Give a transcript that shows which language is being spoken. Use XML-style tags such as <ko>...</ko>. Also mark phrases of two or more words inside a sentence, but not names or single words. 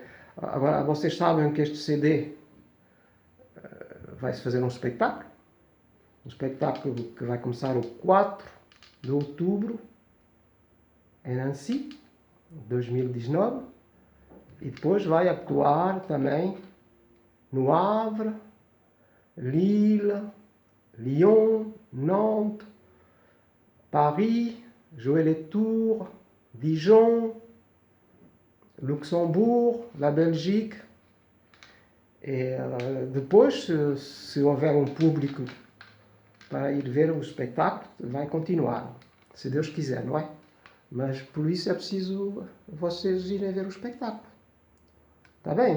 <pt>Agora, vocês sabem que este CD vai-se fazer um espetáculo que vai começar o 4 de outubro em Nancy, 2019, e depois vai atuar também no Havre, Lille, Lyon, Nantes, Paris, Joël-et-Tours, Dijon, Luxembourg,</pt> <fr>la Belgique.</fr> <pt>E depois, se houver um público para ir ver o espetáculo, vai continuar, se Deus quiser, não é? Mas por isso é preciso vocês irem ver o espetáculo. Está bem?</pt>